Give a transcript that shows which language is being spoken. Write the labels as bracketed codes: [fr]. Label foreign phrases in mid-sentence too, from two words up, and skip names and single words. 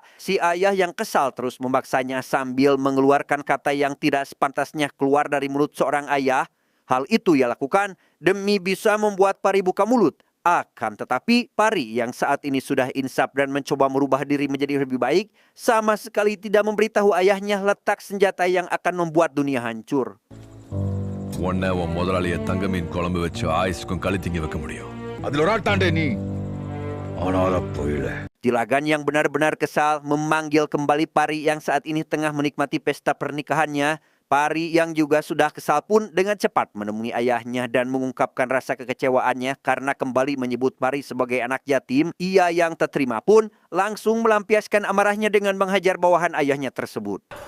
[id] Si ayah yang kesal terus memaksanya sambil mengeluarkan kata yang tidak sepantasnya keluar dari mulut seorang ayah. Hal itu ia lakukan demi bisa membuat Pari buka mulut. Akan tetapi Pari yang saat ini sudah insaf dan mencoba merubah diri menjadi lebih baik, sama sekali tidak memberitahu ayahnya letak senjata yang akan membuat dunia hancur. [ta] உன்னை உன் முதலாளியை தங்க மீன் குழம்பு வச்சு ஆயுசுக்கும் களி திங்க வைக்க முடியும். அதுல ஒரு ஆள் தாண்டே நீ ஆனால போயில. [id] Tilagan yang benar-benar kesal memanggil kembali Pari yang saat ini tengah menikmati pesta pernikahannya. Pari yang juga sudah kesal pun dengan cepat menemui ayahnya dan mengungkapkan rasa kekecewaannya karena kembali menyebut Pari sebagai anak yatim. Ia yang tak terima pun langsung melampiaskan amarahnya dengan menghajar bawahan ayahnya tersebut.